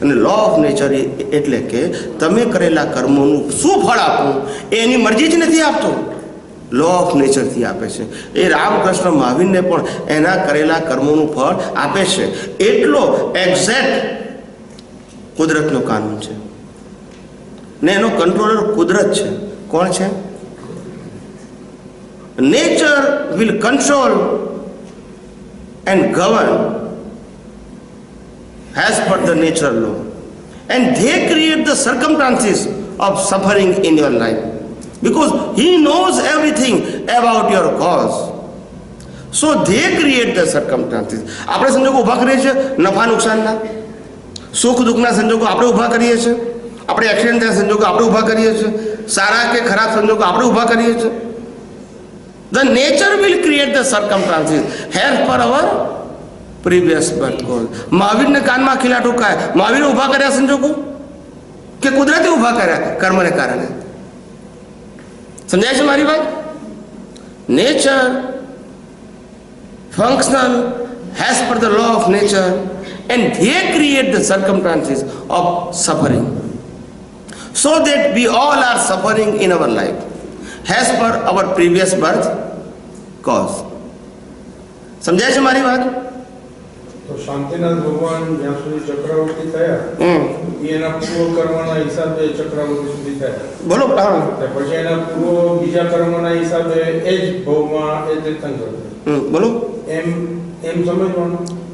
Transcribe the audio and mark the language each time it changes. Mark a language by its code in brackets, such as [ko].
[gu] અને law of nature એટલે કે તમે કરેલા કર્મોનું શું ફળ આપવું એ એની મરજી જ નથી આપતો, લો ઓફ નેચરથી આપે છે. એ રામકૃષ્ણ મહાવીરને પણ એના કરેલા કર્મોનું ફળ આપે છે. એટલો એક્ઝેક્ટ કુદરતનો કાનૂન છે ને એનો કંટ્રોલર કુદરત છે. કોણ છે? [en] Nature will control and govern as per the natural law, and they create the circumstances of suffering in your life because he knows everything about your cause. So they create the circumstances. [gu] આપણે સંજોગો ઊભા કરીએ છીએ, નફા નુકસાનના, સુખ દુઃખના સંજોગો આપણે ઊભા કરીએ છીએ, આપણે એક્સિડન્ટ થયા સંજોગો આપણે ઊભા કરીએ છીએ, સારા કે ખરાબ સંજોગો આપણે ઊભા કરીએ છીએ. [en] The nature will create the circumstances as per our previous birth cause. [gu] મહાવીરને કાનમાં ખીલા ઠોકાય, મહાવીરે ઊભા કર્યા સંજોગો કે કુદરતે ઊભા કર્યા કર્મને કારણે? સમજાય છે મારી વાત? [en] Nature functional as per the law of nature and they create the circumstances of suffering so that we all are suffering in our life as per our previous birth cause. [gu] સમજાય છે મારી વાત? તો શાંતિનાથ ભગવાન જ્યાં સુધી ચક્રવર્તી થયા, એના પૂર્વ કર્મના હિસાબે ચક્રવર્તી સુધી થયા. બોલો. પછી એના પૂર્વ બીજા કર્મના હિસાબે એ જ ભવમાં એ તીર્થંકર. બોલો. એમ સમજવાનું.